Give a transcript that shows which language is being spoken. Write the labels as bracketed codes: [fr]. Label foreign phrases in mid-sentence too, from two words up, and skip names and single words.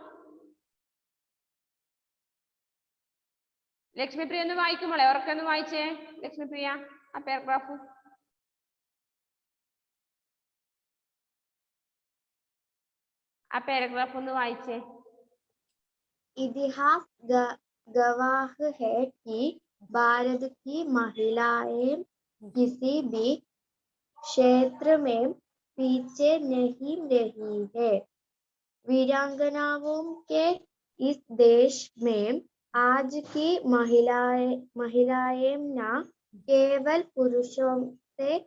[ml] ലക്ഷ്മിപ്രിയ ഒന്ന് വായിക്കുമ്പോളെ, ഉറക്കെ ഒന്ന് വായിച്ചേ ലക്ഷ്മിപ്രിയ ആ പാരഗ്രാഫ്. ആ പാരഗ്രാഫ് ഒന്ന് വായിച്ചേ. [hi] इतिहास गवाह है कि भारत की महिलाएं किसी भी क्षेत्र में पीछे नहीं रही है। वीरांगनाओं के इस देश में आज की महिलाएं न केवल पुरुषों से